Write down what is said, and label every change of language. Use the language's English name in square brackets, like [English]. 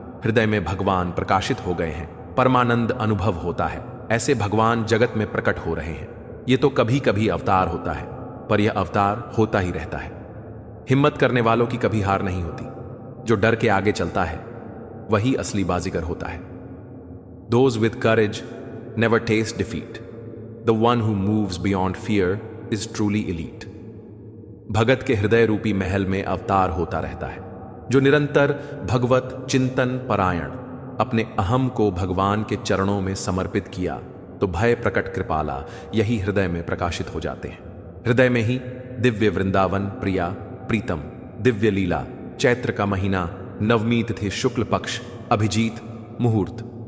[Hindi] हृदय में भगवान प्रकाशित हो गए हैं, परमानंद अनुभव होता है। ऐसे भगवान जगत में प्रकट हो रहे हैं। ये तो कभी कभी अवतार होता है, पर यह अवतार होता ही रहता है। हिम्मत करने वालों की कभी हार नहीं होती। जो डर के आगे चलता है वही असली बाजीगर होता है। [English] Those with courage never taste defeat. The one who moves beyond fear is truly elite. [Hindi] भगत के हृदय रूपी महल में अवतार होता रहता है। जो निरंतर भगवत चिंतन परायण अपने अहम को भगवान के चरणों में समर्पित किया, तो भय प्रकट कृपाला यही हृदय में प्रकाशित हो जाते हैं। हृदय में ही दिव्य वृंदावन प्रिया प्रीतम, दिव्य लीला, चैत्र का महीना, नवमी तिथि, शुक्ल पक्ष, अभिजीत मुहूर्त।